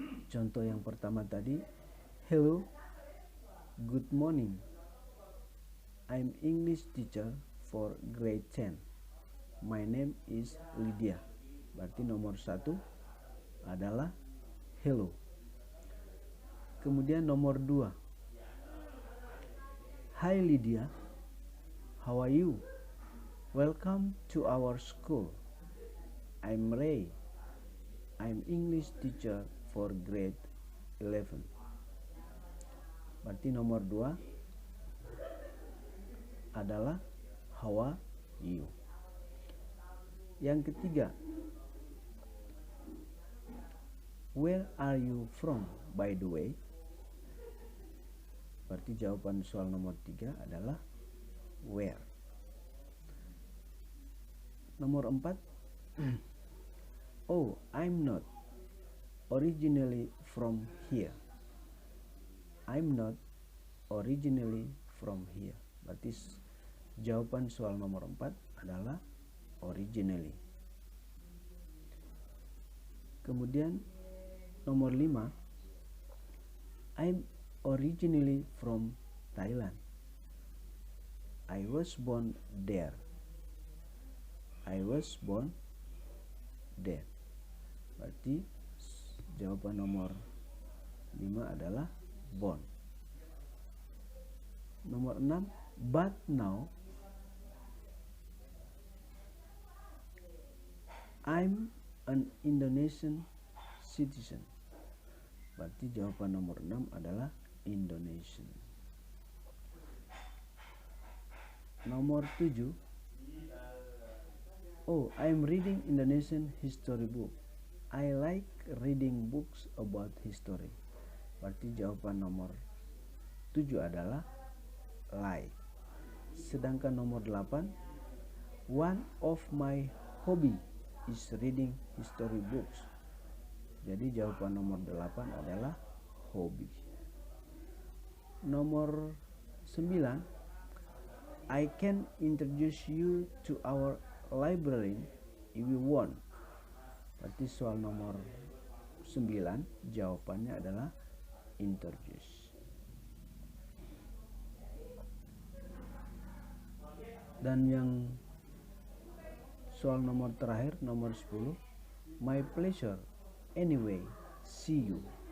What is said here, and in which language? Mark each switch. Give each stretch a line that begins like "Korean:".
Indonesian: Contoh yang pertama tadi,
English: hello, good morning, I'm English teacher for grade 10. My name is Lydia.
Indonesian: Berarti nomor 1 adalah hello. Kemudian nomor 2,
English: hi Lydia, how are you? Welcome to our school. I'm Ray. I'm English teacher for grade 11.
Indonesian: Berarti nomor 2 adalah
English: how are you.
Indonesian: Yang ketiga,
English: where are you from by the way?
Indonesian: Berarti jawaban soal nomor 3 adalah where. Nomor 4,
English: oh, I'm not originally from here. I'm not originally from here.
Indonesian: Berarti jawaban soal nomor 4 adalah originally. Kemudian nomor 5,
English: I'm originally from Thailand. I was born there. I was born there.
Indonesian: Berarti jawaban nomor 5 adalah born. Nomor 6,
English: but now I'm an Indonesian citizen.
Indonesian: Berarti jawaban nomor 6 adalah Indonesian. Nomor 7,
English: oh, I'm reading Indonesian history book. I like reading books about history.
Indonesian: Berarti jawaban nomor 7 adalah like. Sedangkan nomor 8,
English: one of my hobby is reading history books.
Indonesian: Jadi jawaban nomor 8 adalah hobby. Nomor 9,
English: I can introduce you to our librarian if you want.
Indonesian: Berarti soal nomor 9 jawabannya adalah introduce. Dan yang soal nomor terakhir, nomor 10,
English: my pleasure anyway, see you.